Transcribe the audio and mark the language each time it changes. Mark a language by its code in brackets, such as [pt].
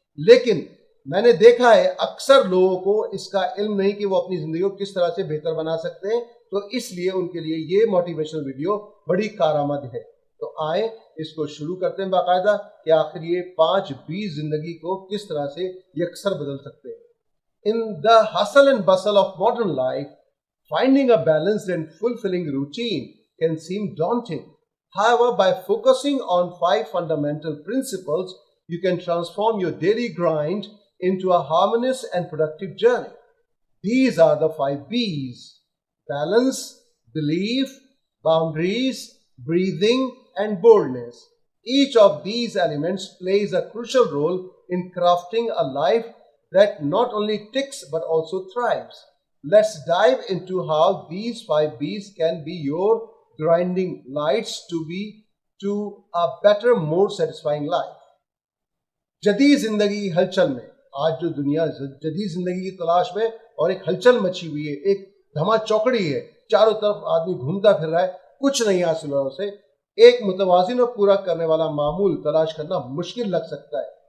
[ur] لیکن میں نے دیکھا ہے اکثر لوگوں کو اس کا علم نہیں کہ وہ اپنی زندگی کو کس طرح سے بہتر بنا سکتے ہیں، تو اس لیے ان کے لیے یہ موٹیویشنل ویڈیو بڑی کارآمد ہے. تو آئیں اس کو شروع کرتے ہیں باقاعدہ کہ آخر یہ 5 B زندگی کو کس طرح سے یکسر بدل سکتے ہیں. [en] In the hustle and bustle of modern life, finding a balanced and fulfilling routine can seem daunting. However, by focusing on 5 fundamental principles, you can transform your daily grind into a harmonious and productive journey. These are the 5 B's: balance, belief, boundaries, breathing, and boldness. Each of these elements plays a crucial role in crafting a life that not only ticks but also thrives. Let's dive into how these 5 B's can be your grinding lights to a better, more satisfying life. [ur] جدید زندگی کی ہلچل میں، آج جو دنیا جدید زندگی کی تلاش میں اور ایک ہلچل مچی ہوئی ہے، ایک دھما چوکڑی ہے، چاروں طرف آدمی گھومتا پھر رہا ہے، کچھ نہیں حاصل ہوا اسے. ایک متوازن اور پورا کرنے والا معمول تلاش کرنا مشکل لگ سکتا ہے.